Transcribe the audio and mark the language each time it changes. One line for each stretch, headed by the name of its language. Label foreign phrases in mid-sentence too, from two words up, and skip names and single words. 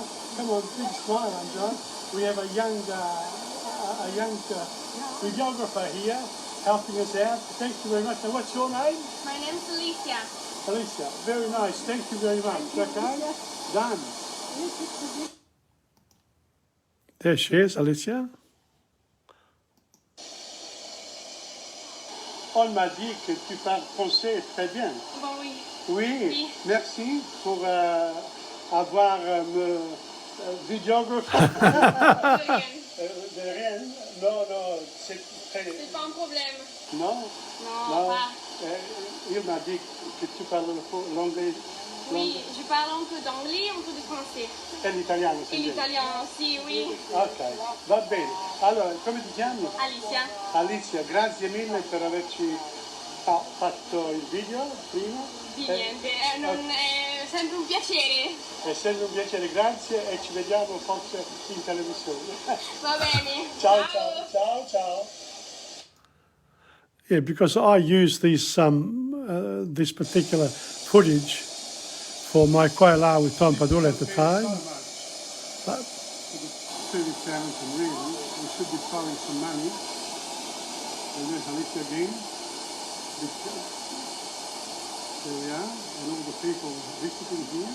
English: Come on, big smile, Angela. We have a young videographer here helping us out. Thank you very much. And what's your name? My name is Alicia. Alicia, very nice. Thank you very much. Okay? Done. There she is, Alicia.
French: On m'a dit que tu parles français très bien. Bon, oui. Oui, merci pour avoir me videographe. De rien. Non, non, c'est très... C'est pas un problème. Non? Non, pas. Il m'a dit que tu parles l'anglais. Oui, je parle un peu d'anglais, un peu de français.
Italian: E l'italiano, E l'italiano, sì, oui. Ok, va bene. Allora, come ti chiami? Alicia. Alicia, grazie mille per averci fatto il video prima. Di niente, è sempre un piacere. È sempre un piacere, grazie e ci vediamo forse in televisione. Va bene. Ciao, ciao, ciao, ciao.
English: Yeah, because I use this particular footage for my Koala with TomPadula at the time. But really, we should be throwing some money. And there's Alicia again. There we are, and all the people visiting here.